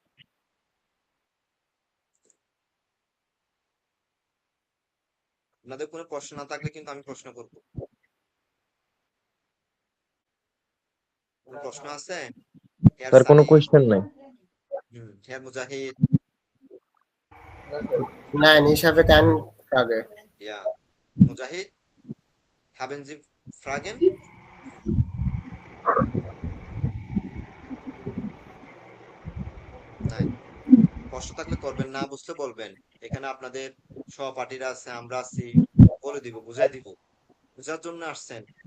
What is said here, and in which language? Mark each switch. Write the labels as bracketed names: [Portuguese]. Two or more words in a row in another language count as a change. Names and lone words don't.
[Bangla] আপনাদের কোনো প্রশ্ন না থাকলে কিন্তু আমি প্রশ্ন করবো। কোনো প্রশ্ন আছে? হেয়ার স্যার কোনো সানি, কোয়েশ্চেন নাই। হেয়ার মুজাহিদ, 9, [German] ich habe keine Frage. [Bangla] ইয়া মুজাহিদ, [German] haben Sie Fragen? [Bangla] নাই, প্রশ্ন থাকলে করবেন, না বুঝতে বলবেন। এখানে আপনাদের সহপাঠীরা আছে, আমরা আছি, বলে দিব, বুঝাই দিব, বুঝার জন্য আসছেন।